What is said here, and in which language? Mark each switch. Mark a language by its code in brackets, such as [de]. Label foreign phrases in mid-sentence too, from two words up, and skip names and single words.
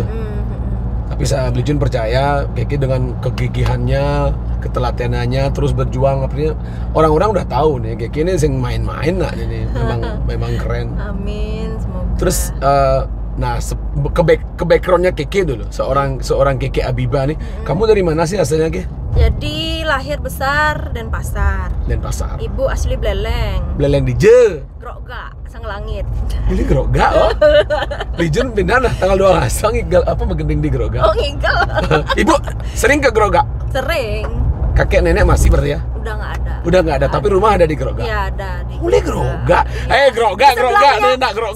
[id] Tapi saya Belijun percaya Keke dengan kegigihannya, ketelatenannya, terus berjuang. Orang-orang udah tahu nih Keke ini sing main-main lah ini. Memang keren. Amin, semoga. Terus ke backgroundnya Keke dulu. Seorang Keke Abiba nih. Kamu dari mana sih asalnya, Ke? Jadi lahir besar Denpasar. Ibu asli Bleleng. Bleleng di Je. Grogga, Sanglangit. Ini Grogga oh. Belijun pindah lah tanggal 2 [ban] ngigal apa megending [id] di Grogga. Oh, ngigal. Ibu sering ke Grogga? Sering. Kakek nenek masih berarti ya? Udah nggak ada, tapi rumah ada di Grogga? Iya ada di Mulai Grogga? Grogga, nenek Grogga.